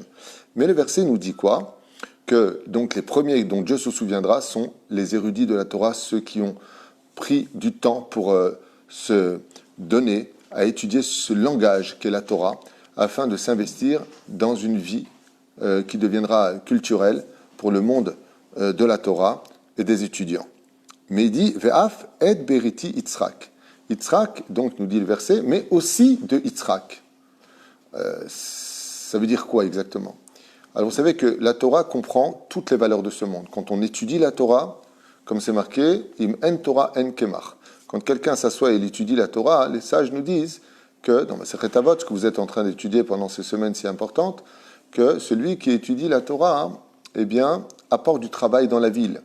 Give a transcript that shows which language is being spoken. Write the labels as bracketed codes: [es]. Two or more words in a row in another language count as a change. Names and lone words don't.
[fr] Mais le verset nous dit quoi? Que donc les premiers dont Dieu se souviendra sont les érudits de la Torah, ceux qui ont pris du temps pour se donner à étudier ce langage qu'est la Torah, afin de s'investir dans une vie qui deviendra culturelle pour le monde de la Torah et des étudiants. Mais il dit [he] ואף את בריתי יצחק. [fr] Yitzhak, donc nous dit le verset, mais aussi de Yitzhak. Ça veut dire quoi exactement? Alors vous savez que la Torah comprend toutes les valeurs de ce monde. Quand on étudie la Torah, comme c'est marqué, [he] אם אין תורה אין קמח. [fr] Quand quelqu'un s'assoit et il étudie la Torah, les sages nous disent que, dans Masechet Avot, ce que vous êtes en train d'étudier pendant ces semaines si importantes, que celui qui étudie la Torah, eh bien, apporte du travail dans la ville.